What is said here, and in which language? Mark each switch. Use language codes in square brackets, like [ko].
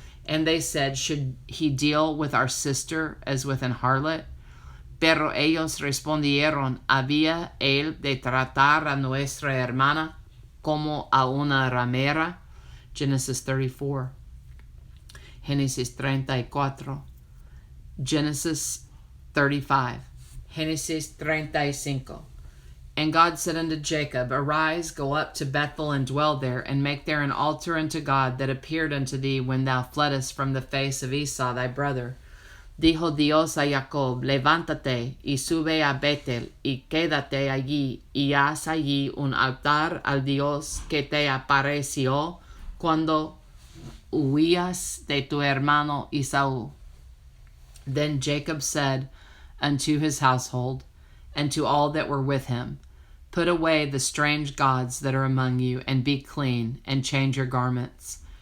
[en] And they said, should he deal with our sister as with an harlot? [es] Pero ellos respondieron, ¿había él de tratar a nuestra hermana como a una ramera? [en] Genesis 34. Génesis 34. Genesis 35. Génesis 35. And God said unto Jacob, arise, go up to Bethel, and dwell there, and make there an altar unto God that appeared unto thee when thou fleddest from the face of Esau thy brother. [es] Dijo Dios a Jacob, levántate y sube a Betel, y quédate allí, y haz allí un altar al Dios que te apareció cuando huías de tu hermano Esaú. [en] Then Jacob said unto his household, and to all that were with him, put away the strange gods that are among you, and be clean, and change your garments.